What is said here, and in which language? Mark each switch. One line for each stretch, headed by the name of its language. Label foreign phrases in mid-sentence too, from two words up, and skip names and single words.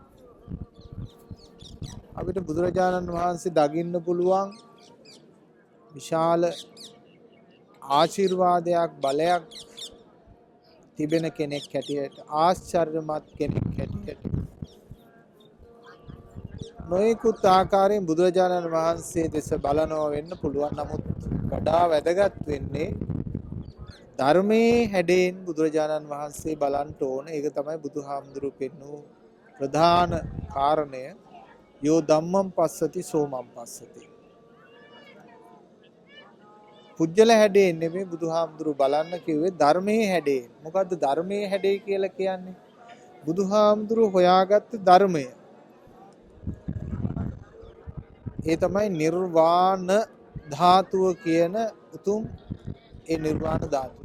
Sinhala: අපිට බුදුරජාණන් වහන්සේ දකින්න පුළුවන් විශාල ආශිර්වාදයක් බලයක් තිබෙන කෙනෙක් හැටියට ආශ්චර්යමත් කෙනෙක් හැටියට නොයෙකුත් ආකාරයෙන් බුදුරජාණන් වහන්සේ දෙස බලනවා වෙන්න පුළුවන්. නමුත් වඩා වැදගත් වෙන්නේ ධර්මයේ හැඩයෙන් බුදුරජාණන් වහන්සේ බලන්න ඕන. ඒක තමයි බුදුහාමුදුරුවෝ පෙන්නු ප්‍රධාන කාරණය.
Pali: යෝ ධම්මං පස්සති සෝමං පස්සති.
Sinhala: පුජ්‍යල හැඩයෙන් නෙමෙයි බුදුහාමුදුරුවෝ බලන්න කිව්වේ ධර්මයේ හැඩයෙන්. මොකද්ද ධර්මයේ හැඩය කියලා කියන්නේ? බුදුහාමුදුරුවෝ හොයාගත්ත ධර්මය. ඒ තමයි නිර්වාණ ධාතුව කියන උතුම් ඒ නිර්වාණ ධාතුව.